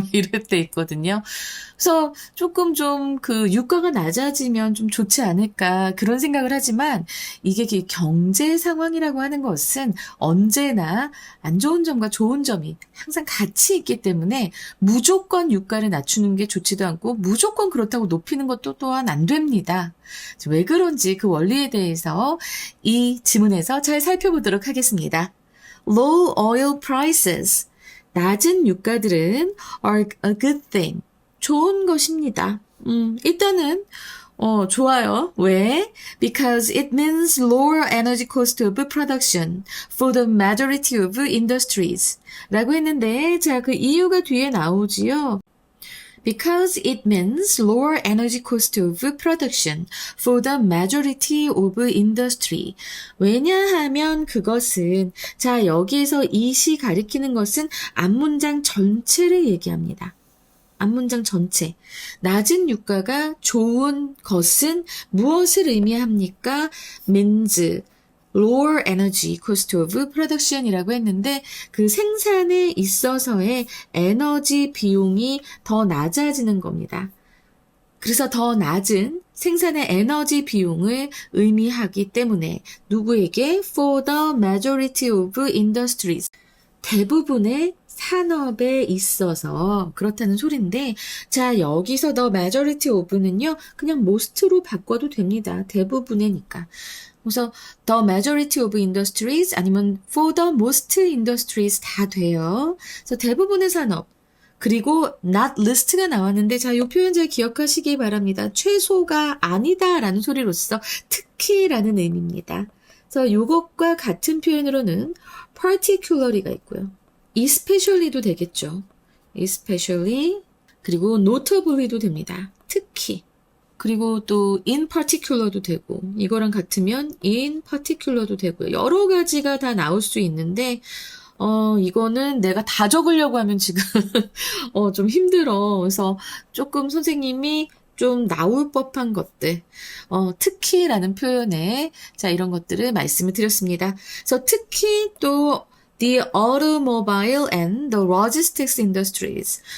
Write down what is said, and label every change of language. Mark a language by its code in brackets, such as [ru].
[ko] 이럴 때 있거든요. 그래서 조금 좀 그 유가가 낮아지면 좀 좋지 않을까 그런 생각을 하지만 이게 경제 상황이라고 하는 것은 언제나 안 좋은 점과 좋은 점이 항상 같이 있기 때문에 무조건 유가를 낮추는 게 좋지도 않고 무조건 그렇다고 높이는 것도 또한 안 됩니다. 왜 그런지 그 원리에 대해서 이 지문에서 잘 살펴보도록 하겠습니다. [en] Low oil prices. [ko] 낮은 유가들은 [en] are a good thing. [ko] 좋은 것입니다. 일단은 좋아요. 왜? [en] Because it means lower energy cost of production for the majority of industries. [ko] 라고 했는데, 자, 그 이유가 뒤에 나오지요. [en] Because it means lower energy cost of production for the majority of industry. [ko] 왜냐하면 그것은, 자, 여기에서 이시 가리키는 것은 앞문장 전체를 얘기합니다. 앞문장 전체. 낮은 유가가 좋은 것은 무엇을 의미합니까? [en] means lower energy cost of production [ko] 이라고 했는데 그 생산에 있어서의 에너지 비용이 더 낮아지는 겁니다. 그래서 더 낮은 생산의 에너지 비용을 의미하기 때문에 누구에게? [en] for the majority of industries. [ko] 대부분의 산업에 있어서 그렇다는 소리인데, 자, 여기서 [en] the majority of [ko] 는요, 그냥 most로 바꿔도 됩니다. 대부분이니까. 그래서 [en] the majority of industries [ko] 아니면 [en] for the most industries [ko] 다 돼요. 그래서 대부분의 산업. 그리고 not list가 나왔는데, 자, 이 표현 잘 기억하시기 바랍니다. 최소가 아니다라는 소리로서 특히라는 의미입니다. 그래서 이것과 같은 표현으로는 particularly가 있고요. especially도 되겠죠. especially 그리고 notably도 됩니다. 특히. 그리고 또 in particular도 되고 이거랑 같으면 in particular도 되고요. 여러 가지가 다 나올 수 있는데 이거는 내가 다 적으려고 하면 지금 좀 힘들어. 그래서 조금 선생님이 좀 나올 법한 것들, 특히라는 표현에, 자, 이런 것들을 말씀을 드렸습니다. 그래서 특히 또, [en] the automobile and the logistics industries.